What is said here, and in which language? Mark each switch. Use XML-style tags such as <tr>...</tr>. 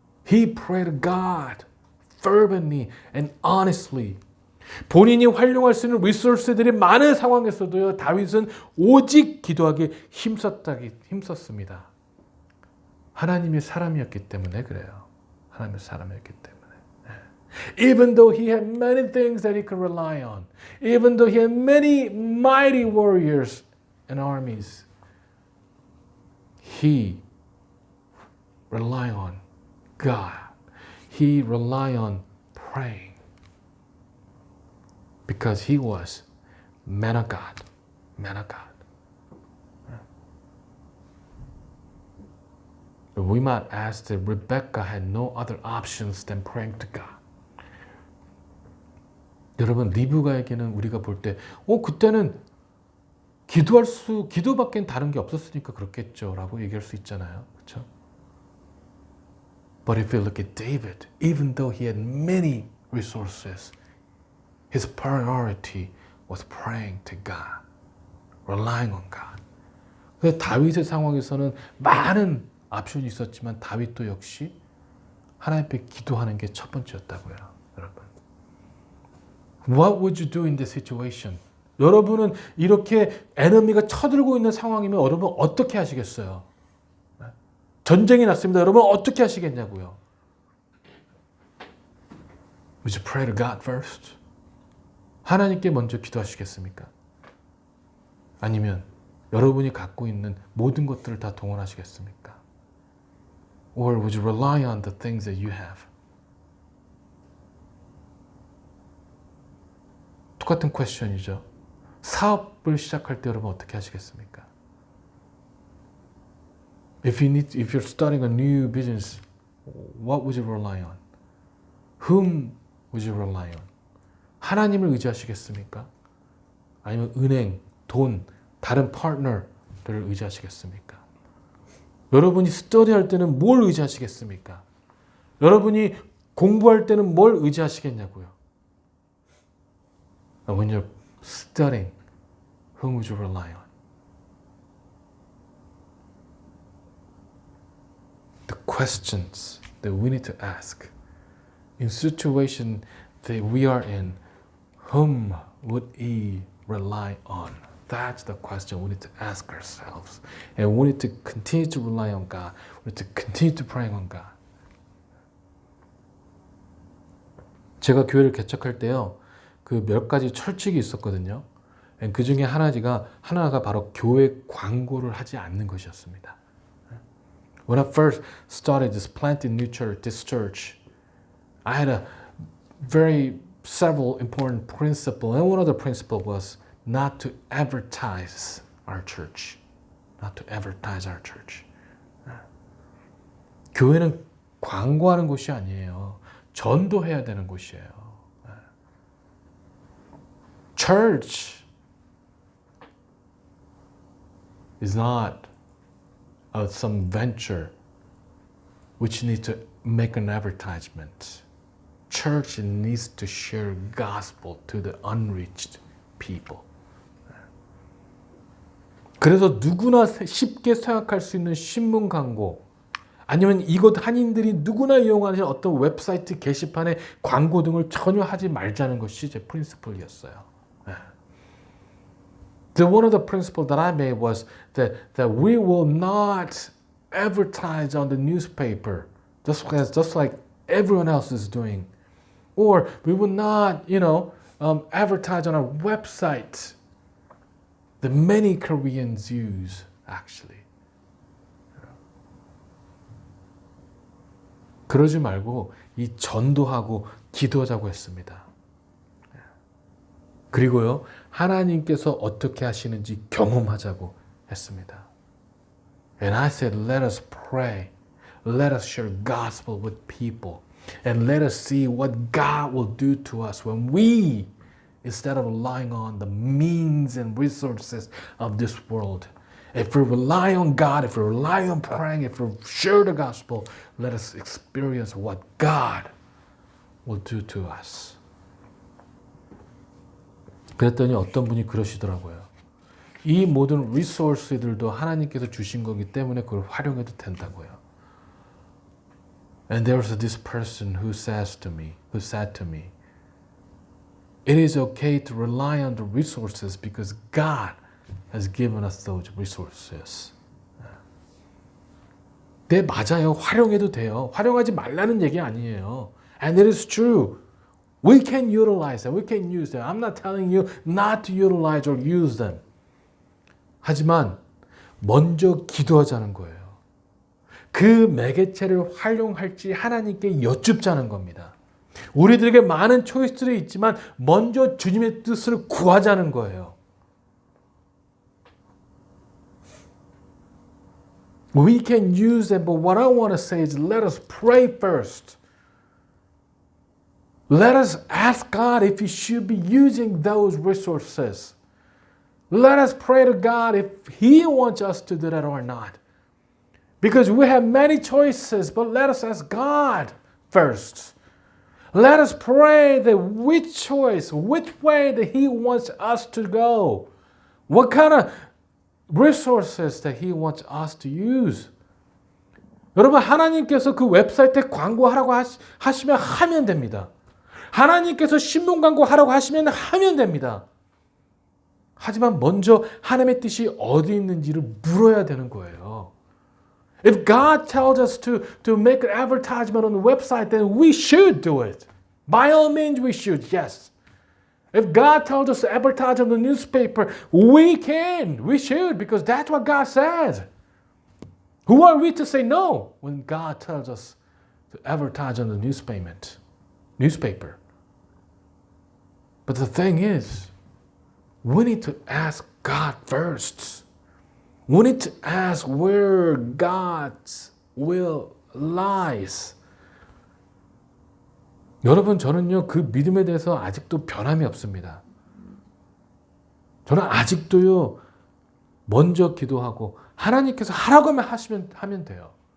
<en>He prayed to God fervently and honestly.</en> <ko>본인이 활용할 수 있는 리소스들이 많은 상황에서도요, 다윗은 오직 기도하기에 힘썼습니다. 하나님의 사람이었기 때문에 그래요. 하나님의 사람이었기 때문에.</ko> <en>Even though he had many things that he could rely on, even though he had many mighty warriors and armies, he relied on God. He relied on praying. Because he was man of God. Man of God. We might ask that Rebecca had no other options than praying to God.</en> <ko>여러분, 리브가에게는 우리가 볼 때, 그때는 기도밖엔 다른 게 없었으니까 그렇겠죠. 라고 얘기할 수 있잖아요. 그렇죠?</ko> <en>But if you look at David, even though he had many resources, his priority was praying to God, relying on God.</en> <ko>그래서 다윗의 상황에서는 많은 옵션이 있었지만 다윗도 역시 하나님께 기도하는 게 첫 번째였다고요. 여러분.</ko> <en>What would you do in this situation?</en> <ko>여러분은 이렇게 에너미가 쳐들고 있는 상황이면 여러분 어떻게 하시겠어요? 전쟁이 났습니다. 여러분 어떻게 하시겠냐고요?</ko> <en>Would you pray to God first?</en> <ko>하나님께 먼저 기도하시겠습니까? 아니면 여러분이 갖고 있는 모든 것들을 다 동원하시겠습니까?</ko> <en>Or would you rely on the things that you have?</en> <ko>똑같은 퀘스천이죠. 사업을 시작할 때 여러분 어떻게 하시겠습니까?</ko> <en>If you're starting a new business, what would you rely on? Whom would you rely on?</en> <ko>하나님을 의지하시겠습니까? 아니면 은행, 돈, 다른 파트너를 의지하시겠습니까? 여러분이 스터디할 때는 뭘 의지하시겠습니까? 여러분이 공부할 때는 뭘 의지하시겠냐고요?</ko> <en>When you're studying, whom would you rely on? The questions that we need to ask in situation that we are in, whom would he rely on? That's the question we need to ask ourselves. And we need to continue to rely on God. We need to continue to pray on God.</en> <ko>제가 교회를 개척할 때요, 그 몇 가지 철칙이 있었거든요. 그 중에 하나가 바로 교회 광고를 하지 않는 것이었습니다.</ko> <en>When I first started planting this church, I had several important principles, and one of the principles was not to advertise our church. Not to advertise our church.</en> <ko>교회는 광고하는 곳이 아니에요. 전도해야 되는 곳이에요.</ko> <en>Church is not some venture which needs to make an advertisement. Church needs to share gospel to the unreached people.</en> <ko>그래서 누구나 쉽게 생각할 수 있는 신문 광고, 아니면 이것 한인들이 누구나 이용하는 어떤 웹사이트 게시판에 광고 등을 전혀 하지 말자는 것이 제 프린시플이었어요.</ko> <en>One of the principles that I made was that we will not advertise on the newspaper just like everyone else is doing. Or we will not, advertise on our website that many Koreans use, actually.</en> <ko>그러지 말고 이 전도하고 기도하자고 했습니다. 그리고요, 하나님께서 어떻게 하시는지 경험하자고 했습니다.</ko> <en>And I said, let us pray. Let us share gospel with people. And let us see what God will do to us when we, instead of relying on the means and resources of this world, if we rely on God, if we rely on praying, if we share the gospel, let us experience what God will do to us.</en> <ko>그랬더니 어떤 분이 그러시더라고요. 이 모든 리소스들도 하나님께서 주신 거기 때문에 그걸 활용해도 된다고요.</ko> <en>And there was this person who said to me, it is okay to rely on the resources because God has given us those resources.</en> <ko>네, 맞아요. 활용해도 돼요. 활용하지 말라는 얘기 아니에요.</ko> <en>And it is true. We can utilize them. We can use them. I'm not telling you not to utilize or use them.</en> <ko>하지만 먼저 기도하자는 거예요. 그 매개체를 활용할지 하나님께 여쭙자는 겁니다. 우리들에게 많은 초이스들이 있지만 먼저 주님의 뜻을 구하자는 거예요.</ko> <en>We can use them, but what I want to say is let us pray first. Let us ask God if He should be using those resources. Let us pray to God if He wants us to do that or not. Because we have many choices, but let us ask God first. Let us pray that which way that He wants us to go. What kind of resources that He wants us to use.</en> <ko>여러분, 하나님께서 그 웹사이트에 광고하라고 하시면 하면 됩니다. 하나님께서 신문 광고하라고 하시면 하면 됩니다. 하지만 먼저 하나님의 뜻이 어디 있는지를 물어야 되는 거예요.</ko> <en>If God tells us to make an advertisement on the website, then we should do it. By all means we should, yes. If God tells us to advertise on the newspaper, we can, we should, because that's what God says. Who are we to say no when God tells us to advertise on the newspaper? But the thing is, we need to ask God first. We need to ask where God's will lies.</en> <ko>여러분, 저는요, 그 믿음에 대해서 아직도 변함이 없습니다. 저는 아직도요, 먼저 기도하고, 하나님께서 하라고 하면 돼요.</ko>